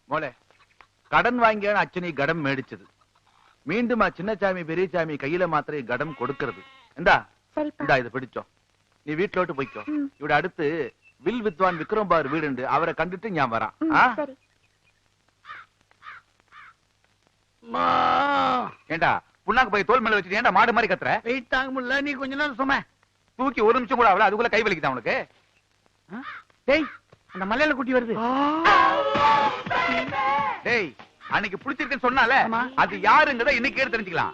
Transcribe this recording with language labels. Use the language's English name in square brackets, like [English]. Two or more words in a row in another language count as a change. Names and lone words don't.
[Malayalam] മോളെ കടം വാങ്ങിയാണ് അച്ഛൻ ഈ കടം മേടിച്ചത്. വീണ്ടും ആ ചിന്നച്ചാമി പെരിയച്ചാമി കയ്യിലെ മാത്രമേ കടം കൊടുക്കരുത്. എന്താ എന്താ ഇത് പിടിച്ചോ. നീ വീട്ടിലോട്ട് പോയിക്കോ. ഇവിടെ അടുത്ത് വിൽ വിദ്വാൻ വിക്രം ബാർ വീടുണ്ട്. അവരെ കണ്ടിട്ട് ഞാൻ വരാം. [Tamil] ஏண்டா புண்ணாக்கு போய் தோல் மேல வச்சுட்டு ஏண்டா மாடு மாதிரி கத்துற? வெயிட் தாங்க முடியல, நீ கொஞ்ச நேரம் சும்மா தூக்கி ஒரு நிமிஷம் கூட ஆகல, அதுக்குள்ள கை வலிக்குதா உனக்கு? டேய் அந்த மலையில குட்டி வருது. டேய் அன்னைக்கு பிடிச்சிருக்குன்னு சொன்னால அது யாருங்கறத இன்னைக்கு கேட்டு தெரிஞ்சுக்கலாம்.